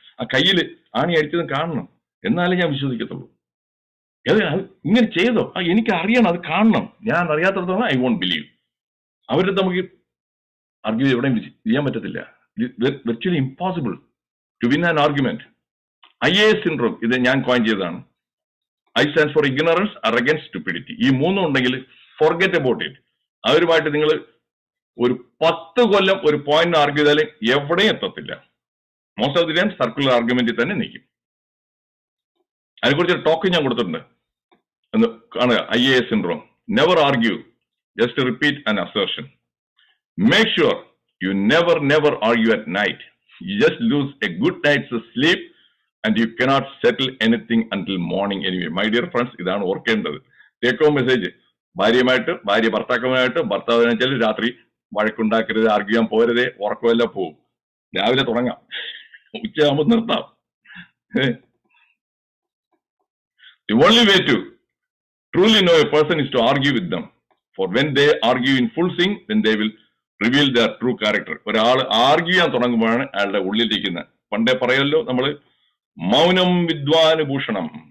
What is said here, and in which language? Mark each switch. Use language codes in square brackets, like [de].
[ml] ആ കയ്യിൽ ആണി അടിച്ചതും കാണണം, എന്നാലേ ഞാൻ വിശ്വസിക്കത്തുള്ളൂ. ഇങ്ങനെ ചെയ്തോ, എനിക്ക് അറിയണം, അത് കാണണം. ഞാൻ അറിയാത്തടത്തോളം [en] I won't believe. [ml] അവരുടെ നമുക്ക് ആർഗ്യൂ എവിടെയും ചെയ്യാൻ പറ്റത്തില്ല. [en] Virtually impossible to win an argument. [ml] IAS syndrome ഇത് ഞാൻ കോയിൻ ചെയ്തതാണ്. [en] I stands for ignorance, arrogance, stupidity. [ml] ഈ മൂന്നും ഉണ്ടെങ്കിൽ [en] Forget about it. [ml] അവരുമായിട്ട് നിങ്ങൾ ഒരു 10 കൊല്ലം ഒരു പോയിന്റ് ആർഗ്യൂ ചെയ്താലും എവിടെയും എത്തത്തില്ല. Most of the time circular ആർഗ്യുമെന്റിൽ തന്നെ നിൽക്കും. അതിനെക്കുറിച്ച് ടോക്ക് ഞാൻ കൊടുത്തിട്ടുണ്ട് എന്ന് കാണുക. IAS syndrome. [en] Never argue, just repeat an assertion. Make sure you never argue at night. You just lose a good night's sleep and you cannot settle anything until morning anyway. My dear friends, [ml] ഇതാണ് ഓർക്കേണ്ടത്. [en] Take home message. [ml] ഭാര്യ ഭർത്താക്കന്മാരായിട്ട്, ഭർത്താവിനെ വെച്ചാൽ രാത്രി വഴക്കുണ്ടാക്കരുത്, argue ചെയ്യാൻ പോരുതേ, ഉറക്കമെല്ലാം പോവും. രാവിലെ തുടങ്ങാം, ഉച്ചയാകുമ്പോൾ നിർത്താം. [en] The only way to truly know a person is to argue with them. For when they argue in full swing, then they will reveal their true character. [ml] ഒരാൾ ആർഗ്യൂ ചെയ്യാൻ തുടങ്ങുമ്പോഴാണ് അയാളുടെ ഉള്ളിലിരിക്കുന്നത്. പണ്ടേ പറയല്ലോ നമ്മള്, മൗനം വിദ്വാനുഭൂഷണം.